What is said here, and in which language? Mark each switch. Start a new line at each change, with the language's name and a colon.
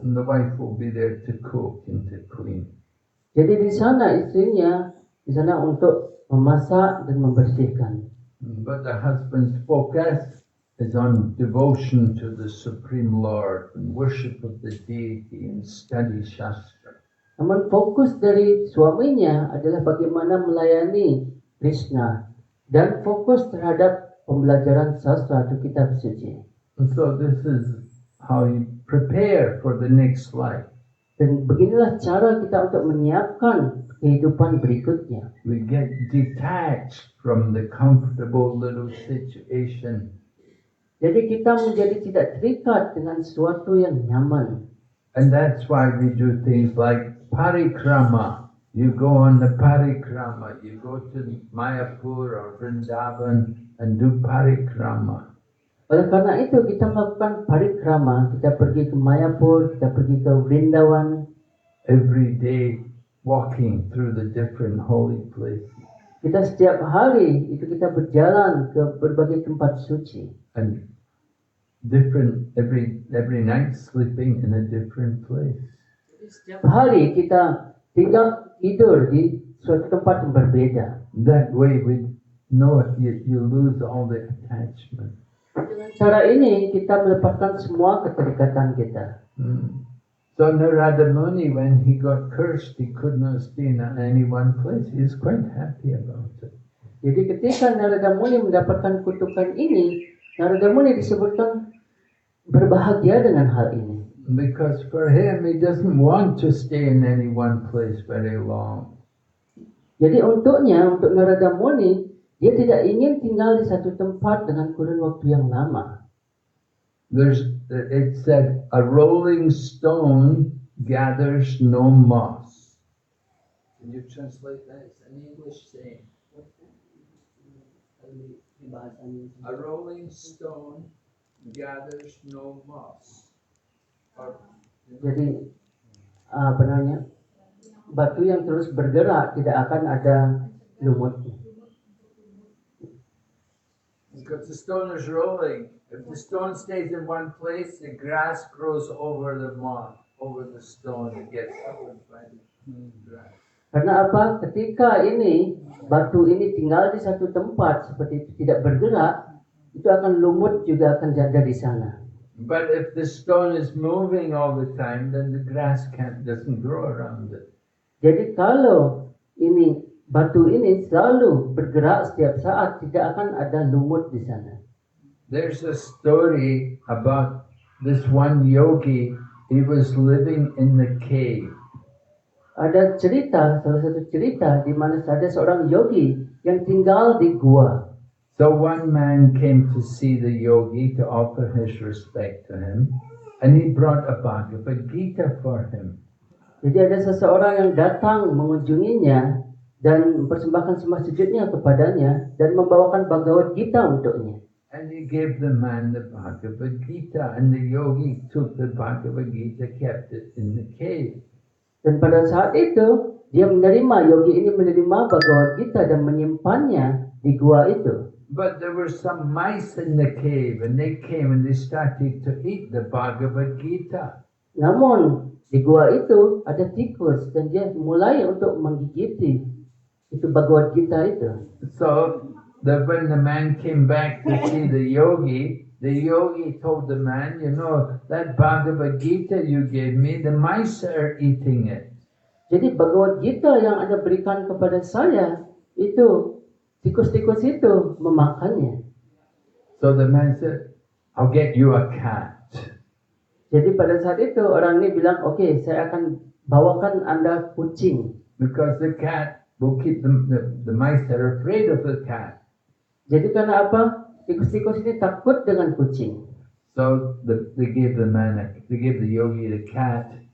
English: And the wife will be there to cook and to clean.
Indonesian: Jadi di sana istrinya di sana untuk memasak dan membersihkan.
English: But the husband's focus is on devotion to the Supreme Lord and worship of the deity and study Shastra.
Indonesian: Namun fokus dari suaminya adalah bagaimana melayani Krishna dan fokus terhadap pembelajaran sastra atau kitab suci.
English: And so this is how you prepare for the next life.
Indonesian: Dan beginilah cara kita untuk menyiapkan kehidupan berikutnya.
English: We get detached from the comfortable little situation.
Indonesian: Jadi kita menjadi tidak terikat dengan sesuatu yang nyaman.
English: And that's why we do things like parikrama. You go on the parikrama. You go to Mayapur or Vrindavan and do parikrama.
Indonesian: Oleh karena itu kita melakukan parikrama. Kita pergi ke Mayapur, kita pergi ke Vrindavan.
English: Every day walking through the different holy places.
Indonesian: Kita setiap hari itu kita berjalan ke berbagai tempat suci.
English: And different every night sleeping in a different place.
Indonesian: Setiap hari kita tidur di suatu tempat yang berbeda.
English: That way we know you lose all the attachment.
Indonesian: Dengan cara ini kita melepaskan semua keterikatan kita.
English: So Narada Muni, when he got cursed, he could not stay in any one place. He was quite happy about it.
Indonesian: Jadi ketika Narada Muni mendapatkan kutukan ini, Narada Muni disebutkan berbahagia dengan hal ini.
English: Because for him, he doesn't want to stay in any one place very long.
Indonesian: Jadi untuk Narada Muni, dia tidak ingin tinggal di satu tempat dengan kurun waktu yang lama.
English: It said, a rolling stone gathers no moss. Can you translate that? It's an English saying. A rolling stone gathers no moss.
Indonesian: Jadi apa namanya, batu yang terus bergerak tidak akan ada lumutnya.
English: Because the stone is rolling. If the stone stays in one place, the grass grows over the moss, over the stone. It gets covered by the grass.
Indonesian: Karena apa? Ketika ini batu ini tinggal di satu tempat seperti itu, tidak bergerak, itu akan lumut juga akan ada di sana.
English: But if the stone is moving all the time, then the grass doesn't grow around it.
Indonesian: Jadi kalau ini batu ini selalu bergerak setiap saat, tidak akan ada lumut di sana.
English: There's a story about this one yogi. He was living in the cave.
Indonesian: Ada cerita, salah satu cerita di mana ada seorang yogi yang tinggal di gua.
English: So one man came to see the yogi to offer his respect to him, and he brought a Bhagavad Gita for him.
Indonesian: Jadi ada seseorang yang datang mengunjunginya dan mempersembahkan sembah sujudnya kepadanya dan membawakan Bhagavad Gita untuknya.
English: And he gave the man the Bhagavad Gita, and the yogi took the Bhagavad Gita, kept it in the cave.
Indonesian: Dan pada saat itu dia menerima, yogi ini menerima Bhagavad Gita dan menyimpannya di gua itu.
English: But there were some mice in the cave, and they came and they started to eat the Bhagavad Gita.
Indonesian: Namun di gua itu ada tikus dan dia mulai untuk menggigiti itu Bhagavad Gita itu.
English: So when the man came back to see the yogi told the man, you know, that Bhagavad Gita you gave me, the mice are eating it.
Indonesian: Jadi Bhagavad Gita yang Anda berikan kepada saya itu tikus-tikus itu memakannya.
English: So the man said, I'll get you a cat.
Indonesian: Jadi pada saat itu orang ini bilang, oke, saya akan bawakan Anda kucing.
English: Because the cat will keep the mice are afraid of the cat.
Indonesian: Jadi karena apa? Tikus-tikus ini takut dengan kucing.
English: So they gave the yogi the cat.